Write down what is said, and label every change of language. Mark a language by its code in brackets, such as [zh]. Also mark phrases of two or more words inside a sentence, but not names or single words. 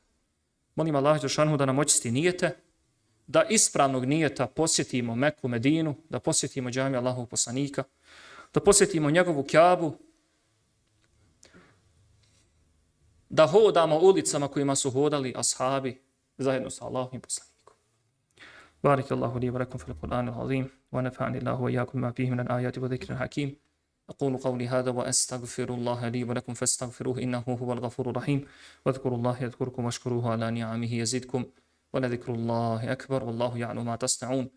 [bs] Molim Allah dželešanu da nam očisti nijete, da ispravnog nijeta posjetimo Meku, Medinu, da posjetimo džamiju Allahovog poslanika, da posjetimo njegovu Kjabu, da hodamo ulicama kojima su hodali ashabi zajedno sa Allahovim poslanikom. [ar] بارك الله لي ولكم في القرآن العظيم ونفعني الله وإياكم ما فيه من الآيات وذكر الحكيم. أقول قولي هذا وأستغفر الله لي ولكم فاستغفروه إنه هو الغفور الرحيم واذكروا الله يذكركم واشكروه على نعمه يزدكم ولذكر الله أكبر والله يعلم ما تصنعون